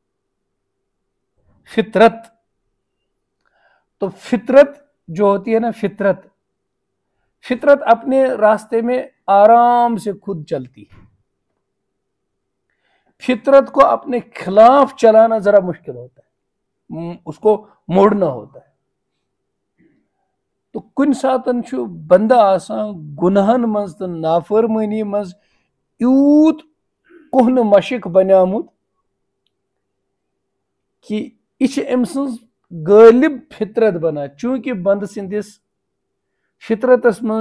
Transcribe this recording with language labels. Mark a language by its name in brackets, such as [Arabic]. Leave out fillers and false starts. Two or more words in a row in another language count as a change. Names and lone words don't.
[Urdu] فطرت تو فطرت جو ہوتی ہے نا فطرت اپنے راستے میں آرام سے خود چلتی ہے فطرت کو اپنے خلاف چلانا ذرا مشکل ہوتا ہے اس کو موڑنا ہوتا ہے تو [Kashmiri] کن ساتن چھُ بندہ آسان گناہن منٛز تہٕ نافرمٲنی منٛز یوٗت کُہنہٕ مشق بنیومُت کہ یہِ چھِ أمۍ سٕنٛز غٲلب فطرت بنان چوٗنٛکہِ بندٕ سٕنٛدِس فطرتس منٛز